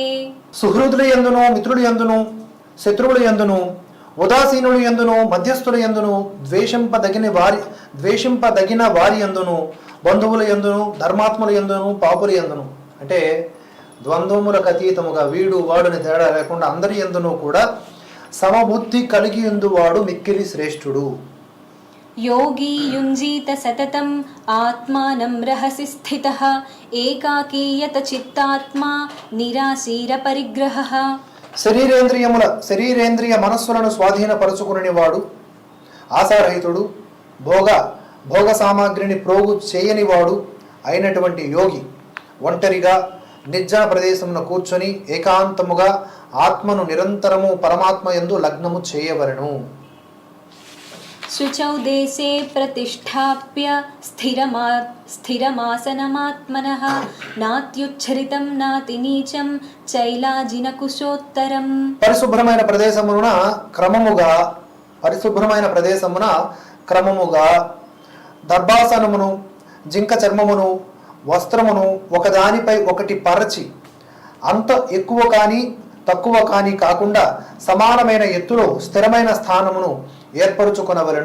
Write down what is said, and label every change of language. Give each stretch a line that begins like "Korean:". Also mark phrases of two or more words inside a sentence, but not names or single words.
Telugu: సుహృదుల యందును, మిత్రుల యందును, శత్రువుల యందును, ఉదాసీనుల యందును, మధ్యస్థుల యందును, ద్వేషింపదగిన వారి యందును, బంధువుల యందును, ధర్మాత్ముల యందును, పాపుల యందును. అంటే ద్వంద్వములకు అతీతముగా వీడు వాడుని తేడా లేకుండా అందరి యందును కూడా సమబుద్ధి కలిగి ఉండువాడు మిక్కిలి శ్రేష్ఠుడు.
Sanskrit: योगी युञ्जीत सततम् आत्मानं रहसि स्थितः एकाकी यत चित्तात्मा निराशीरपरिग्रहः
Telugu: శరీరేంద్రియ మనస్సులను స్వాధీనపరచుకుని వాడు, ఆశారహితుడు, భోగ సామాగ్రిని ప్రోగు చేయనివాడు అయినటువంటి యోగి ఒంటరిగా నిర్జన ప్రదేశమున కూర్చొని ఏకాంతముగా ఆత్మను నిరంతరము పరమాత్మ యందు లగ్నము చేయవలెను.
Sanskrit: शुचौ देशे प्रतिष्ठाप्य स्थिरमासनमात्मनः नात्युच्छ्रितं नातिनीचं चैलाजिनकुशोत्तरम्.
Telugu: పరిశుభ్రమైన ప్రదేశమున క్రమముగా దర్భాసనమును, జింక చర్మమును, వస్త్రమును ఒకదానిపై ఒకటి పరచి అంత ఎక్కువ కానీ తక్కువ కానీ కాకుండా సమానమైన ఎత్తులో స్థిరమైన స్థానమును ఏర్పరచుకొనవలెను.